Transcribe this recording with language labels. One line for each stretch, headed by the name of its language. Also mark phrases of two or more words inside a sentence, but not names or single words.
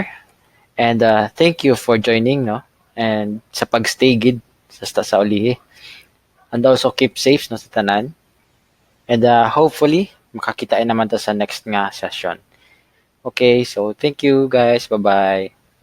English: And thank you for joining, no, and
Hiligaynon: sa pagstay gid sa ulihi.
English: And also keep safe,
Hiligaynon: no, sa tanan.
English: And hopefully
Hiligaynon: makakita naman ta sa next nga session.
English: Okay, so thank you guys. Bye-bye.